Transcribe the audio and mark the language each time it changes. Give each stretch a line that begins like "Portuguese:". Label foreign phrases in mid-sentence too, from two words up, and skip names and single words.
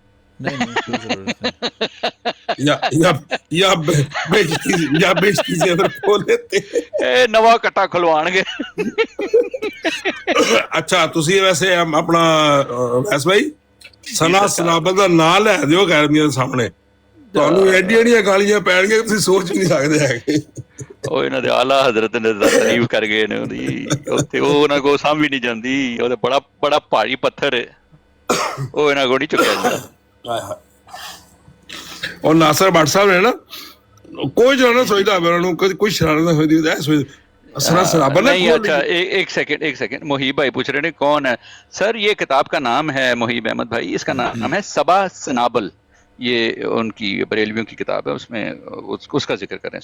Urdu: نہیں کوئی ضرورت نہیں۔ یا بیچتی سے اگر کھول لیتے ہیں۔
Punjabi: نواں کٹا کھلوان گے۔ اچھا تسی ویسے اپنا ویس بھائی ثنا سنابل دا نام لے دیو غیر میاں سامنے، تانوں ایڈیاں گالیاں پین گے تسی سوچ نہیں سکدے ہے۔ ਉਹ ਇਹਨਾਂ ਦੇ ਆਲਾ ਹਜ਼ਰਤ ਨੇ ਤਾਰੀਫ ਕਰ ਗਏ ਨੇ ਉਹਦੀ, ਉੱਥੇ ਉਹ ਉਹਨਾਂ ਕੋਲ ਸਾਂਭ ਵੀ ਨਹੀਂ ਜਾਂਦੀ, ਉਹ ਬੜਾ ਬੜਾ ਭਾਰੀ ਪੱਥਰ ਹੈ, ਉਹ ਇਹਨਾਂ ਕੋਲ ਨਹੀਂ ਚੁੱਕਿਆ ਜਾਂਦਾ।
Urdu: اور ناصر بٹ صاحب نے نا کوئی جو نا سوچتا ہے انہوں نے کوئی شرارت نہ ہوئی ہے ثنا سنابل نہیں۔ اچھا ایک سیکنڈ محیب بھائی پوچھ رہے ہیں کون ہے سر؟ یہ کتاب کا نام ہے محیب احمد بھائی، اس کا نام ہے صبا سنابل، یہ ان کی بریلویوں کی کتاب ہے، اس میں اس کا ذکر کریں۔